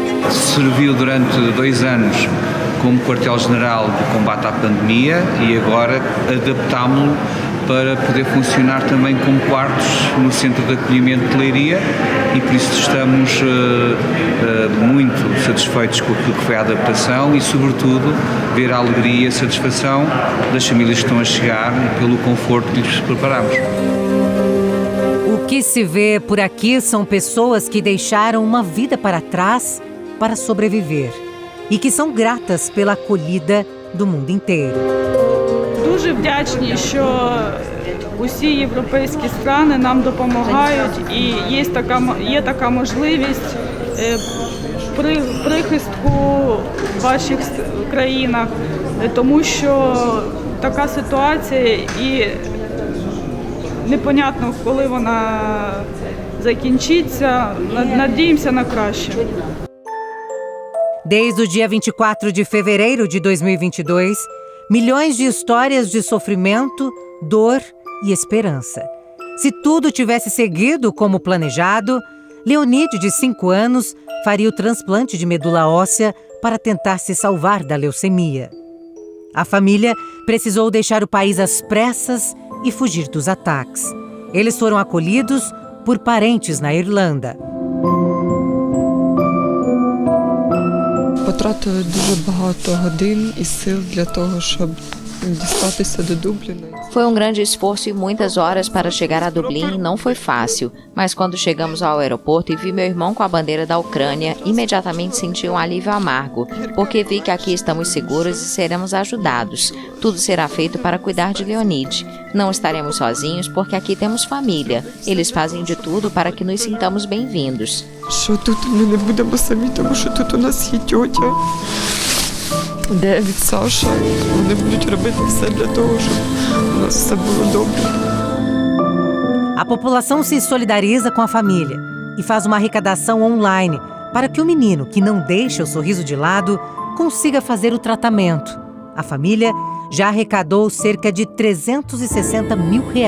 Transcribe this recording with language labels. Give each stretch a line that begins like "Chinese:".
Portuguese: Serviu durante 2 anos como quartel-general de combate à pandemia e agora adaptámo-lo para poder funcionar também como quartos no Centro de Acolhimento de Leiria, e por isso estamos muito satisfeitos com aquilo que foi a adaptação e, sobretudo, ver a alegria e a satisfação das famílias que estão a chegar e pelo conforto que lhes preparamos. O que se vê por aqui são pessoas que deixaram uma vida para trás para sobreviver e que são gratas pela acolhida do mundo inteiro.
Ukrainian: Дуже вдячні, що усі європейські країни нам допомагають, і є така можливість прихистку в ваших країнах, тому що така ситуація і непонятно, коли вона закінчиться. Надіємося на краще.
Portuguese: Desde o dia 24 de fevereiro de 2022, milhões de histórias de sofrimento, dor e esperança. Se tudo tivesse seguido como planejado, Leonide, de 5 anos, faria o transplante de medula óssea para tentar se salvar da leucemia. A família precisou deixar o país às pressas e fugir dos ataques. Eles foram acolhidos por parentes na Irlanda.
Ukrainian: Потратили дуже багато годин і сил для того, щоб дістатися до Дубліна.
Portuguese: Foi um grande esforço e muitas horas para chegar a Dublin e não foi fácil, mas quando chegamos ao aeroporto e vi meu irmão com a bandeira da Ucrânia, imediatamente senti um alívio amargo, porque vi que aqui estamos seguros e seremos ajudados. Tudo será feito para cuidar de Leonide. Não estaremos sozinhos porque aqui temos família. Eles fazem de tudo para que nos sintamos bem-vindos.
Ukrainian: Що тут ми не будемо самі, тому що тут у нас є тьотя, Девід, Саша. Вони будуть робити все для того, щоб у нас все було добре.
Portuguese: A população se solidariza com a família e faz uma arrecadação online para que o menino, que não deixa o sorriso de lado, consiga fazer o tratamento. A família já arrecadou cerca de R$360 mil.